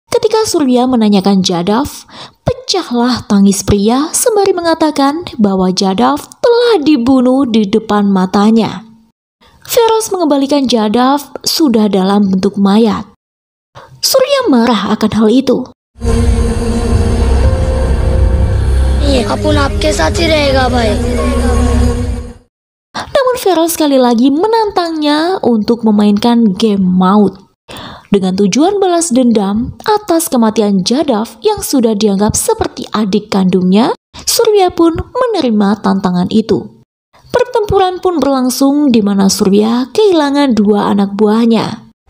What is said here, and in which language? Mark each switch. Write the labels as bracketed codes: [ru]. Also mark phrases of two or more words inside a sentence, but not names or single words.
[id] Ketika Surya menanyakan Jadav, pecahlah tangis pria sembari mengatakan bahwa Jadav telah dibunuh di depan matanya. Feroz mengembalikan Jadav sudah dalam bentuk mayat. Surya marah akan hal itu. [hi] अपन आपके साथ ही रहेगा भाई. [id] Namun Feroz sekali lagi menantangnya untuk memainkan game maut dengan tujuan balas dendam atas kematian Jadav yang sudah dianggap seperti adik kandungnya. Surya pun menerima tantangan itu. Pertempuran pun berlangsung di mana Surya kehilangan 2 anak buahnya.